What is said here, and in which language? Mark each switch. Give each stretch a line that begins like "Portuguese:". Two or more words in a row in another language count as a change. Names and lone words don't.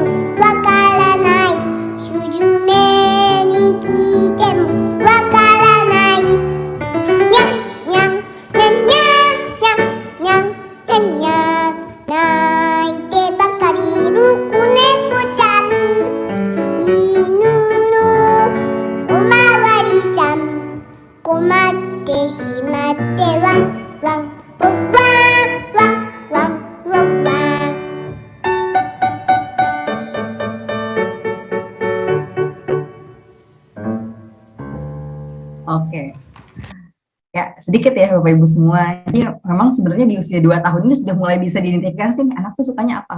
Japanese: わからないスズメに聞いてもわからないにゃんにゃんにゃんにゃんにゃんにゃんにゃん泣いてばかりいる子猫ちゃん犬のおまわりさん困ってしまってワンワンワンワンワンワンワン
Indonesian: Oke. Ya, sedikit ya Bapak Ibu semua. Jadi memang sebenarnya di usia 2 tahun ini sudah mulai bisa diidentifikasi nih anak tuh sukanya apa.